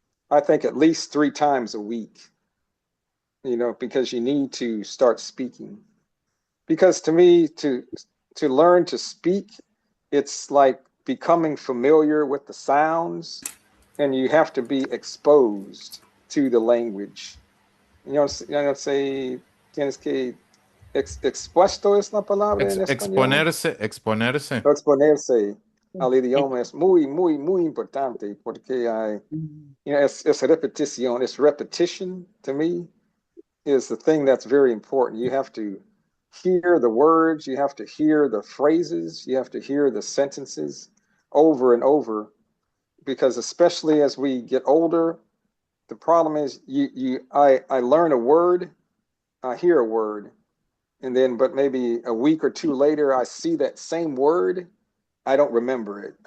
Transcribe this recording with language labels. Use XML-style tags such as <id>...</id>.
<en>I think at least 3 times a week, you know, because you need to start speaking. Because to me, to learn to speak, it's like becoming familiar with the sounds, and you have to be exposed to the language. You know, say,</en> <es>tienes que expuesto es la palabra en español. Exponerse. Exponerse al idioma es muy, muy, muy importante porque hay,</es> <en>you know, it's</en> <es>repetición.</es> <en>It's repetition to me is the thing that's very important. You have to hear the words, you have to hear the phrases, you have to hear the sentences over and over, because especially as we get older, the problem is I learn a word, I hear a word, and then but maybe a week or two later I see that same word, I don't remember it.</en>